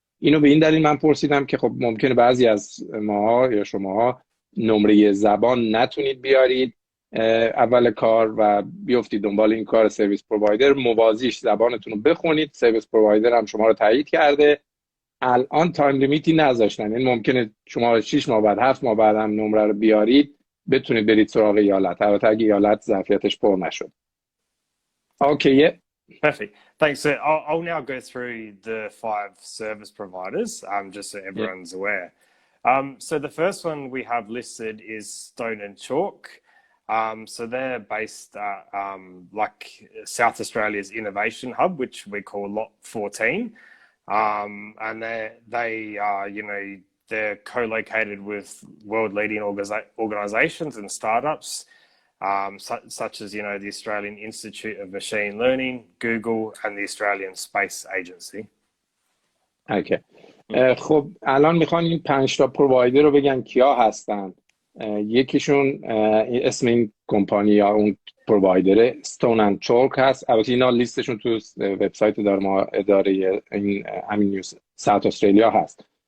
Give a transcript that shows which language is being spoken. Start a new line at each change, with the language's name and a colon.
Persian: اینو به این دلیل من پرسیدم که خب ممکنه بعضی از ماها یا شماها نمره زبان نتونید بیارید اول کار و بیفتید دنبال این کار سرویس پرووایدر، موازیش زبانتون رو بخونید، سرویس پرووایدر هم شما رو تایید کرده. الان تایم لیمیتی نذاشتن، این ممکنه شما 6 ماه بعد 7 ماه بعد هم نمره رو بیارید بتونید برید سراغ ایالت، البته اگه ایالت ظرفیتش پر نشد.
English: Okay, yeah. Perfect. Thanks. So I'll now go through the 5 service providers, just so everyone's aware. So the first one we have listed is Stone and Chalk. So they're based at like South Australia's innovation hub, which we call Lot 14. And they are, they're co-located with world-leading organizations and startups, such as, the Australian Institute of Machine Learning, Google, and the Australian Space Agency. Okay.
Persian: خب الان میخوان این 5 تا پرووایدر رو بگن کیا هستن. یکیشون اسم این کمپانی یا اون پرووایدر استون اند چالک هست. البته اینا لیستشون تو وبسایت اداره این همین نیوز ساوت استرالیا هست.